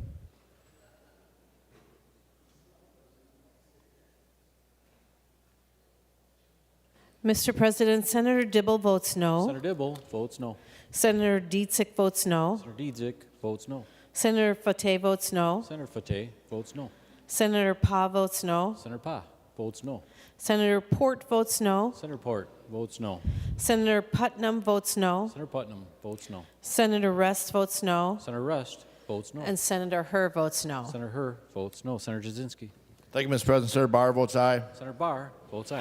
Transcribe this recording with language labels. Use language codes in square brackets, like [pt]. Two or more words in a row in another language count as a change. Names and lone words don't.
[en] Mr. President, Senator Dibble votes no. Senator Dibble votes no. Senator Dietzick votes no. Senator Dietzick votes no. Senator Fateh votes no. Senator Fateh votes no. Senator Pa votes no. Senator Pa votes no. Senator Port votes no. Senator Port votes no. Senator Putnam votes no. Senator Putnam votes no. Senator Rest votes no. Senator Rest votes no. And Senator Herr votes no. Senator Herr votes no. Senator Jasinski. Thank you, Mr. President. Senator Barr votes aye. Senator Barr votes aye.